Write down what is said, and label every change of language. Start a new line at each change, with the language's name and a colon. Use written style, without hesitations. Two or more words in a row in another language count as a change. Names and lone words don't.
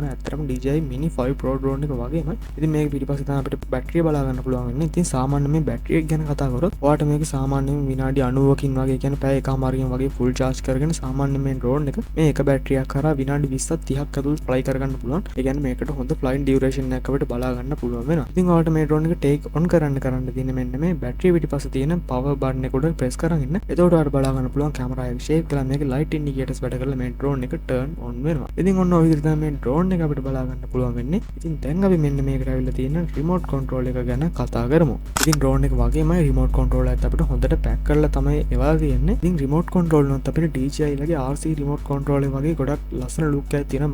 Sinhala: ඇත්තටම DJI Mini 5 Pro ඩ්‍රෝන් එක වගේම. ඉතින් මේක පිටිපස්සේ තමයි අපිට බැටරිය බලා ගන්න පුළුවන් වෙන්නේ. ඉතින් සාමාන්‍ය මේ බැටරිය ගැන කතා කරොත් ඔයාලට මේක සාමාන්‍යයෙන් විනාඩි 90කින් වගේ කියන්නේ පැය එකමාරකින් වගේ
English: full charge
Sinhala: කරගෙන සාමාන්‍ය මේ ඩ්‍රෝන් එක මේ එක බැටරියක් කරා විනාඩි 20ක් 30ක් ඇතුළත fly කරගන්න පුළුවන්. ඒ කියන්නේ මේකට හොඳ
English: flying duration
Sinhala: එකක් අපිට බලා ගන්න පුළුවන් වෙනවා. ඉතින් ඔයාලට මේ ඩ්‍රෝන් එක
English: take on
Sinhala: කරන්න තියෙන මෙන්න මේ බැටරිය පිටිපස්සේ තියෙන
English: power button
Sinhala: එක උඩ press කරන් ඉන්න. එතකොට ඔයාලට බලා ගන්න පුළුවන් කැමරා එක shape කරලා මේකේ
English: light indicators
Sinhala: වැඩ කරලා මේ ඩ්‍රෝන් එක
English: turn on
Sinhala: වෙනවා. ඉතින් ඔන්න ඔය විදිහට තමයි මේ ඩ්‍රෝන් එක අපිට බලා ගන්න පුළුවන් වෙන්නේ. ඉතින් දැන් අපි මෙන්න මේකට ඇවිල්ලා තියෙන
English: remote control
Sinhala: එක ගැන කතා කරමු. ඉතින් ඩ්‍රෝන් එක වගේමයි
English: remote control
Sinhala: එකත් අපිට හොඳට pack කරලා තමයි එවලා තියෙන්නේ. ඉතින්
English: remote control
Sinhala: උනත් අපිට DJI ලගේ
English: RC remote control
Sinhala: එක වගේ ගොඩක් ලස්සන look එකක් තියෙනවා.